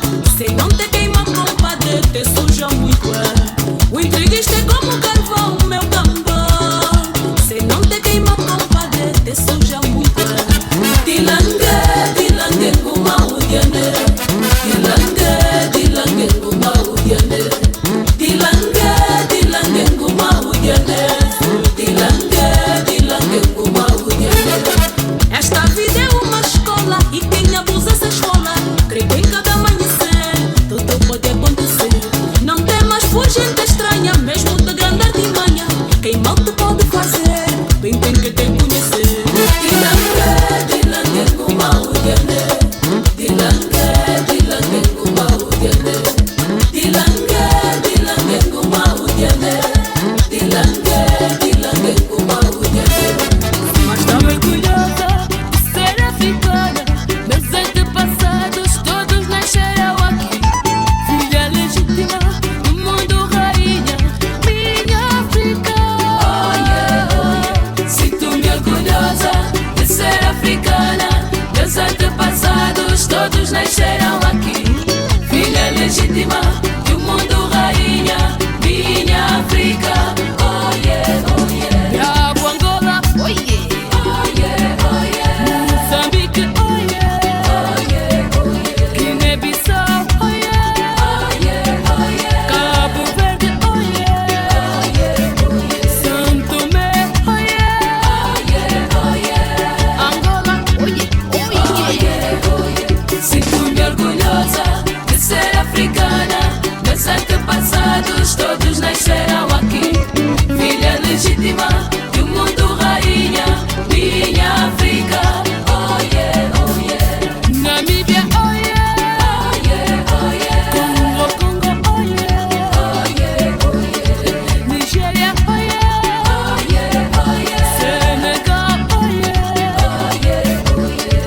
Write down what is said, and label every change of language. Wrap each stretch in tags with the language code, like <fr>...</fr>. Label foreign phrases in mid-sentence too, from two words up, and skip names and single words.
<pt>Sei não te queima compadre, te suja muito é. O intriguista é como carvão, meu cambão. Sei não te queima compadre, te suja muito é.</pt> <kmb>Dilangue kuma udiane. Dilangue kuma udiane. Dilangue kuma udiane. Dilangue kuma udiane.</kmb> <pt>Esta vida é uma escola e quem abusa se esfola. Creio que em cada amanhecer tudo pode acontecer. Não temas gente estranha, mesmo de grande artimanha. Quem mal te pode fazer, bem tem que te conhecer.</pt> <kmb>Dilangue kuma udiane. Dilangue kuma udiane. Dilangue kuma udiane. Dilangue kuma udiane.</kmb> <pt>Mas também curiosa de ser africana. Meus antepassados todos nasceram aqui. Filha legítima do mundo, rainha, minha África. Sinto-me orgulhosa de ser africana. Meus antepassados todos nasceram aqui. Filha legítima do mundo, rainha, minha África.</pt> <en>Oh yeah, oh yeah. Bravo Angola, oh yeah. Oh yeah, oh yeah. Moçambique, oh yeah. Oh yeah, oh yeah. Guiné-Bissau, oh yeah. Oh yeah, oh yeah. Cabo Verde, oh yeah. Oh yeah, oh yeah. São Tomé, oh yeah. Oh yeah, oh yeah. Angola, oh yeah, Oh yeah, oh yeah.</en> <pt>Sinto-me orgulhosa de ser africana. Meus antepassados todos nasceram aqui. Filha legítima do mundo, rainha, minha África.</pt> <en>Oh yeah, oh yeah. Namíbia, oh yeah. Oh yeah, oh yeah. Congo, oh yeah. Oh yeah, oh yeah. Nigéria, oh yeah. Oh yeah, oh yeah. Senegal, oh yeah. Oh yeah, oh yeah.</en>